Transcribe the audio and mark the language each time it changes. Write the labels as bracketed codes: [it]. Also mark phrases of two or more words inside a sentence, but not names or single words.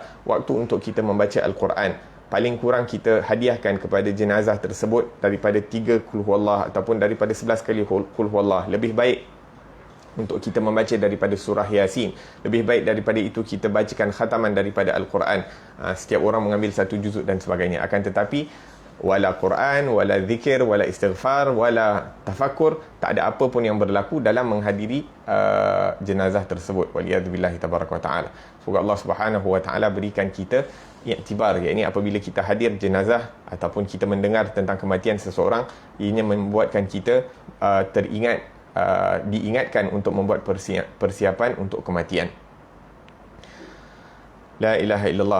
[ms] Waktu untuk kita membaca Al-Quran, paling kurang kita hadiahkan kepada jenazah tersebut daripada 3 [ar] قل هو الله [ms] ataupun daripada 11 kali [ar] قل هو الله. [ms] Lebih baik untuk kita membaca daripada surah Yasin. Lebih baik daripada itu kita bacakan khataman daripada Al-Quran. Setiap orang mengambil 1 juzuk dan sebagainya. Akan tetapi wala Quran, wala zikir, wala istighfar, wala tafakkur, tak ada apa pun yang berlaku dalam menghadiri jenazah tersebut. [ar] والعياذ بالله تبارك وتعالى. [ms] Semoga [ar] الله سبحانه وتعالى [ms] berikan kita iktibar, iaitu apabila kita hadir jenazah ataupun kita mendengar tentang kematian seseorang, ianya membuatkan kita diingatkan untuk membuat persiapan untuk kematian. [ar] لا إله إلا الله.